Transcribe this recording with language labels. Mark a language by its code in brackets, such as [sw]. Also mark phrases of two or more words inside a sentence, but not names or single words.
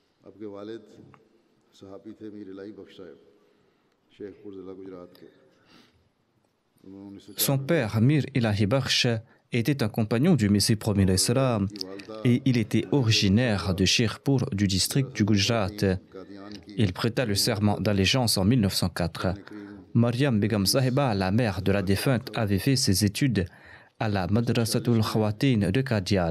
[ur] آپ کے والد صحابی تھے میر الٰہی بخش صاحب شیخپور ضلع گجرات کے. [fr] Son père, Mir Ilahi Bakhsh, était un compagnon du Messie premier l'Islam et il était originaire de Shirpur du district du Gujarat. Il prêta le serment d'allégeance en 1904. Mariam Begum Sahiba, la mère de la défunte, avait fait ses études à la Madrasatul Khawatin de Qadian.